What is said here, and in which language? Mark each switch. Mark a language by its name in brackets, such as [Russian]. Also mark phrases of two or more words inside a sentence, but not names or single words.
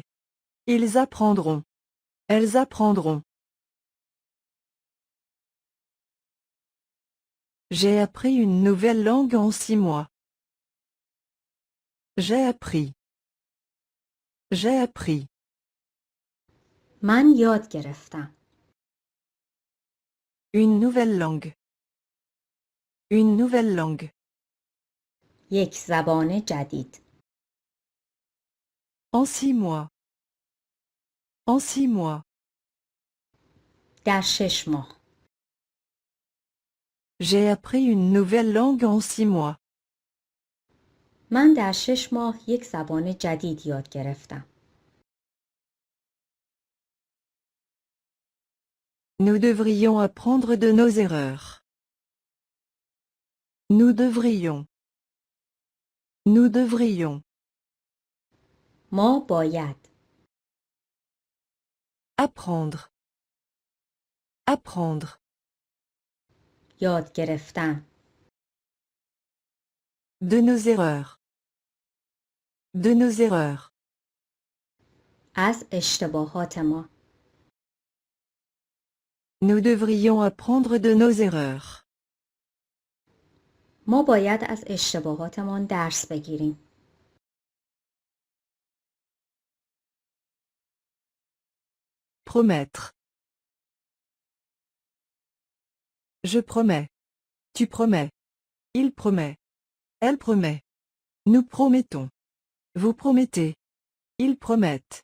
[French] Ils apprendront. Elles apprendront. J'ai appris une nouvelle langue en 6 mois. J'ai appris. J'ai appris. [Persian] من یاد گرفتم. [French] Une nouvelle langue. Une nouvelle langue. [Persian] یک زبان جدید. [French] En 6 mois. En 6 mois. [Persian] در 6 ماه. [French] J'ai appris une nouvelle langue en 6 mois. [Persian] من در 6 ماه یک زبان جدید یاد گرفتم. [French] Nous devrions apprendre de nos erreurs. Nous devrions. Nous devrions. [Persian] ما باید. [French] Apprendre. Apprendre. [Persian] یاد گرفتن. [French] De nos erreurs. De nos erreurs. [Persian] از اشتباهات ما. [French] Nous devrions apprendre de nos erreurs. [Persian] ما باید از اشتباهاتمان درس بگیریم. [French] Promettre. Je promets. Tu promets. Il promet. Elle promet. Nous promettons. Vous promettez. Ils promettent.